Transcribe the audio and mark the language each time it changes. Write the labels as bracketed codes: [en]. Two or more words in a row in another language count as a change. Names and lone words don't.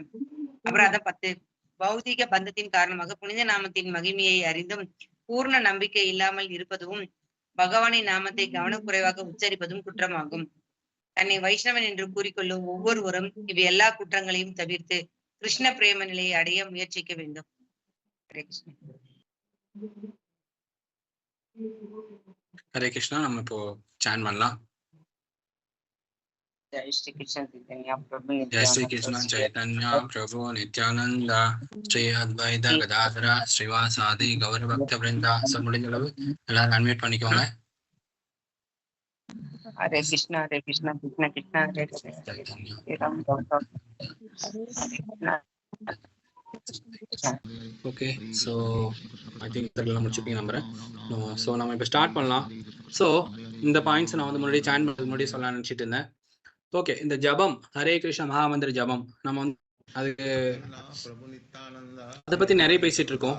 [ta] அபராதம் 10, பௌதிக பந்தத்தின் காரணமாக புனித நாமத்தின் மகிமையை அறிந்தும் பூர்ண நம்பிக்கை இல்லாமல் இருப்பதும் பகவானின் நாமத்தை கவனக்குறைவாக உச்சரிப்பதும் குற்றமாகும். தன்னை வைஷ்ணவன் என்று கூறிக்கொள்ளும் ஒவ்வொருவரும் இவை எல்லா குற்றங்களையும் தவிர்த்து கிருஷ்ண பிரேம நிலையை அடைய முயற்சிக்க வேண்டும். ஹரே கிருஷ்ணா. நம்ம இப்போ சான் பண்ணலாம். [sa] जय श्री कृष्ण चैतन्य प्रभु जय श्री कृष्ण चैतन्य प्रभु नित्यानंद श्री अद्वैत गदाधर श्रीवासादि गौर भक्त वृंदा. [ta] सब முடிஞ்ச அளவு எல்லாரும் அன்மியூட் பண்ணிக்கோங்க. [sa] हरे कृष्णा कृष्णा कृष्णा हरे हरे राम राम. [ta] ஓகே, [en] so I think [ta] இதெல்லாம் முடிச்சுப்பீங்க நம்புறேன். ஸோ நம்ம இப்போ ஸ்டார்ட் பண்ணலாம். ஸோ இந்த பாயிண்ட்ஸ் நான் வந்து முன்னாடி சான் பண்ணுறதுக்கு முன்னாடி சொல்ல நினச்சிட்டு இருந்தேன். ஓகே, இந்த ஜபம் ஹரே கிருஷ்ண மகாமந்திர ஜபம் நம்ம வந்து அதுக்கு அதை பற்றி நிறைய பேசிட்டு இருக்கோம்.